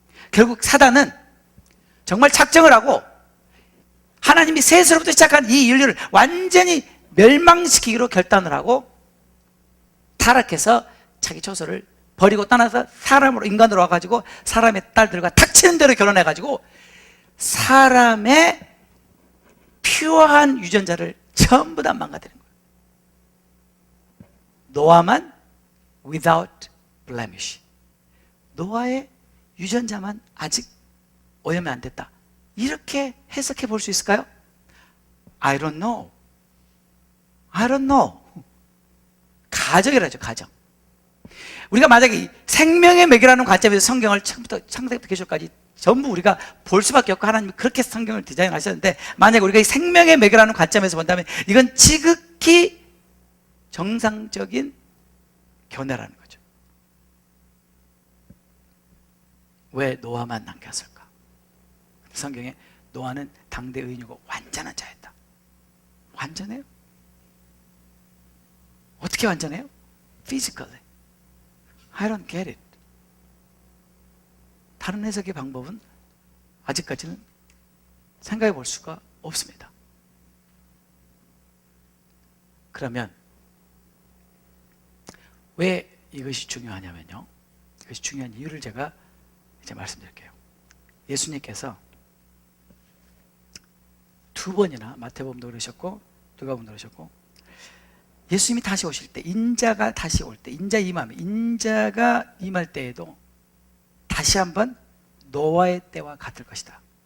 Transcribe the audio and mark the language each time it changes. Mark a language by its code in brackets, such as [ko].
[ko] 결국 사단은 정말 작정을 하고 하나님이 셋으로부터 시작한 이 인류를 완전히 멸망시키기로 결단을 하고 타락해서 자기 처소를 버리고 떠나서 사람으로 인간으로 와가지고 사람의 딸들과 닥치는 대로 결혼해가지고 사람의 퓨어한 유전자를 전부 다 망가뜨린 거예요. 노아만 [en] without blemish. [ko] 노아의 유전자만 아직 오염이 안 됐다. 이렇게 해석해 볼 수 있을까요? [en] I don't know. I don't know. [ko] 가정이라죠, 가정. 우리가 만약에 생명의 맥이라는 관점에서 성경을 처음부터 창세기부터 계시록까지 전부 우리가 볼 수밖에 없고 하나님이 그렇게 성경을 디자인하셨는데 만약에 우리가 이 생명의 맥이라는 관점에서 본다면 이건 지극히 정상적인 견해라는 거죠. 왜 노아만 남겼을까? 성경에 노아는 당대 의인이고 완전한 자였다. 완전해요? 어떻게 완전해요? Physically. [en] I don't get it. [ko] 다른 해석의 방법은 아직까지는 생각해 볼 수가 없습니다. 그러면 왜 이것이 중요하냐면요, 이것이 중요한 이유를 제가 이제 말씀드릴게요. 예수님께서 두 번이나, 마태복음도 그러셨고 누가복음도 그러셨고, 예수님이 다시 오실 때, 인자가 다시 올 때, 인자가 임할 때에도 다시 한번 노아의 때와 같을 것이다.